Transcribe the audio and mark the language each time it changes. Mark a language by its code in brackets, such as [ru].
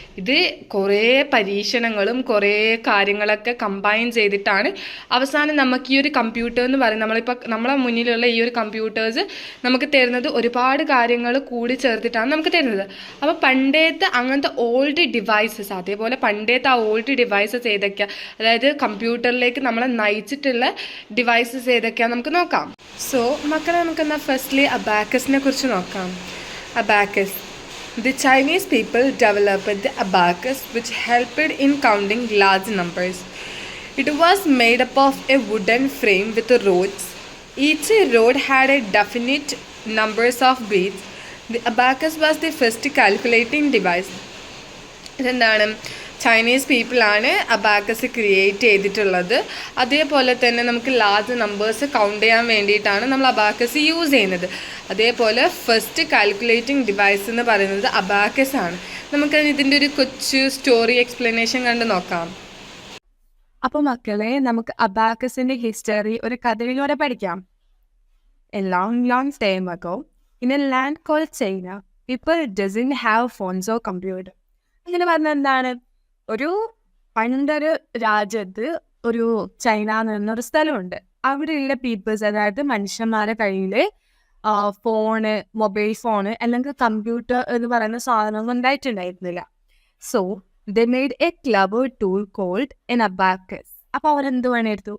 [ml] ഇത് കുറേ പരീക്ഷണങ്ങളും കുറേ കാര്യങ്ങളൊക്കെ കമ്പൈൻ ചെയ്തിട്ടാണ് അവസാനം നമുക്ക് ഈ ഒരു കമ്പ്യൂട്ടർ എന്ന് പറയുന്നത്, നമ്മളെ മുന്നിലുള്ള ഈ ഒരു കമ്പ്യൂട്ടേഴ്സ് നമുക്ക് തരുന്നത് ഒരുപാട് കാര്യങ്ങൾ കൂടി ചേർത്തിട്ടാണ് നമുക്ക് തരുന്നത്. അപ്പോൾ പണ്ടത്തെ അങ്ങനത്തെ ഓൾഡ് ഡിവൈസസ്, അതേപോലെ പണ്ടത്തെ ആ ഓൾഡ് ഡിവൈസസ് ഏതൊക്കെയാണ്, അതായത് കമ്പ്യൂട്ടറിലേക്ക് നമ്മളെ നയിച്ചിട്ടുള്ള ഡിവൈസസ് ഏതൊക്കെയാണ് നമുക്ക് നോക്കാം. സോ മക്കളെ, നമുക്കെന്നാൽ ഫസ്റ്റ്ലി അബാക്കസിനെ കുറിച്ച് നോക്കാം. Abacus. [en] The Chinese people developed the abacus, which helped in counting large numbers. It was made up of a wooden frame with rods. Each rod had a definite numbers of beads. The abacus was the first calculating device. [ml] ഇതെന്താണ്? Chinese പീപ്പിളാണ് abacus create ചെയ്തിട്ടുള്ളത്. അതേപോലെ തന്നെ നമുക്ക് large numbers count ചെയ്യാൻ വേണ്ടിയിട്ടാണ് നമ്മൾ abacus use ചെയ്യുന്നത്. അതേപോലെ ഫസ്റ്റ് കാൽക്കുലേറ്റിംഗ് ഡിവൈസ് എന്ന് പറയുന്നത് അബാക്കസ് ആണ്. നമുക്ക് ഇതിൻ്റെ ഒരു കൊച്ചു സ്റ്റോറി എക്സ്പ്ലനേഷൻ കണ്ട് നോക്കാം. അപ്പോൾ മക്കളെ, നമുക്ക് അബാക്കസിന്റെ ഹിസ്റ്ററി ഒരു കഥയിലൂടെ പഠിക്കാം. [en] A long time ago, in a land called China, people doesn't have phones or computer. [ml] അങ്ങനെ പറഞ്ഞാൽ എന്താണ്? ഒരു പണ്ടൊരു രാജ്യത്ത് ഒരു ചൈന എന്ന് പറഞ്ഞൊരു സ്ഥലമുണ്ട്. അവിടെയുള്ള പീപ്പിൾസ്, അതായത് മനുഷ്യന്മാരുടെ കയ്യിൽ ഫോണ്, മൊബൈൽ ഫോണ് അല്ലെങ്കിൽ കമ്പ്യൂട്ടർ എന്ന് പറയുന്ന സാധനമൊന്നും ഉണ്ടായിട്ടുണ്ടായിരുന്നില്ല. [en] So they made a clever tool called an abacus. [ml] അപ്പോൾ അവരെന്ത് വേണമെടുത്തു?